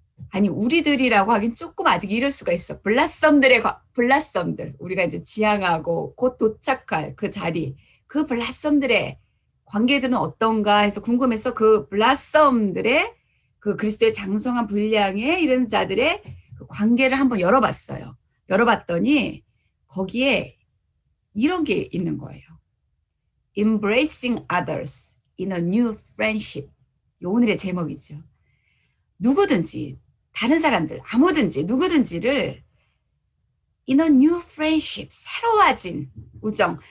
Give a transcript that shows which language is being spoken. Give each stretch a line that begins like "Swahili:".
Korean: 아니, 우리들이라고 하긴 조금 아직 이럴 수가 있어. 블라썸들, 우리가 이제 지향하고 곧 도착할 그 자리, 그 블라썸들의 관계들은 어떤가 해서 궁금해서 그 블라썸들의 그 그리스도의 장성한 분량의 이런 자들의 그 관계를 한번 열어봤어요. 열어봤더니 거기에 이런 게 있는 거예요.
English: Embracing others in a new friendship.
Korean: 이 오늘의 제목이죠. 누구든지 다른 사람들 아무든지 누구든지를
English: in a new friendship,
Korean: 새로워진 우정.